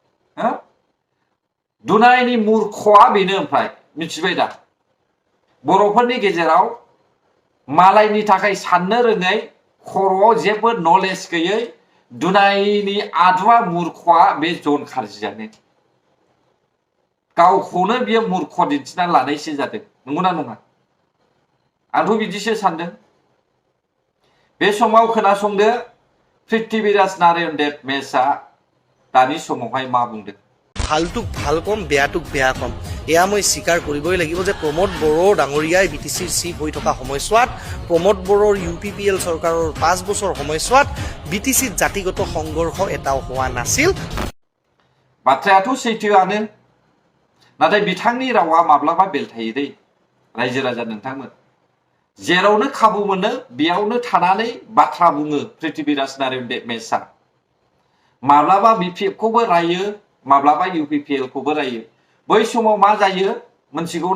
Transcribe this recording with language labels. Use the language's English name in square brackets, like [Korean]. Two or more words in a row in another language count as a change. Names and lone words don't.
[Bodo] दुनायनि मूर्खआ बेनो ओमफ्राय मिथिबाय दा बर'फोरनि गेजेराव मालायनि थाखाय साननो रोङै खर'आव जेबो नलेज गैयै दुनायनि आदुवा मूर्खआ बे जन खारजियानो गावखौनो बियो मूर्ख दिन्थिना लानायसो जादों नंगौना नङा आंथ' बिदिसो सानदों बे समाव खोनासंदो पृथ्वीराज नारायण देब मेसआ दानि समावहाय मा बुंदों [Assamese] ভালটোক ভাল কম বেয়াটোক বেয়া কম এয়া মই স্বীকাৰ কৰিবই লাগিব যে প্ৰমোদ বড়ো ডাঙৰীয়াই BTCৰ চিফ হৈ থকা সময়ছোৱাত প্ৰমোদ বড়োৰ UPPL চৰকাৰৰ 5 বছৰ সময়ছোৱাত BTCত জাতিগত সংঘৰ্ষ এটাও হোৱা নাছিল [Bodo] बाथ्रायाथ' सैथोआनो नाथाय बिथांनि रावा माब्लाबा बेलथायो दै रायजो राजा नोंथांमोन जेरावनो खाबु मोनो बेयावनो थानानै बाथ्रा बुङो पृथ्वीराज नारायण देब मेसआ माब्लाबा BPF खौबो रायो माब्लाबा UPPL खौबो रायो बै समाव मा जायो मोनथिगौ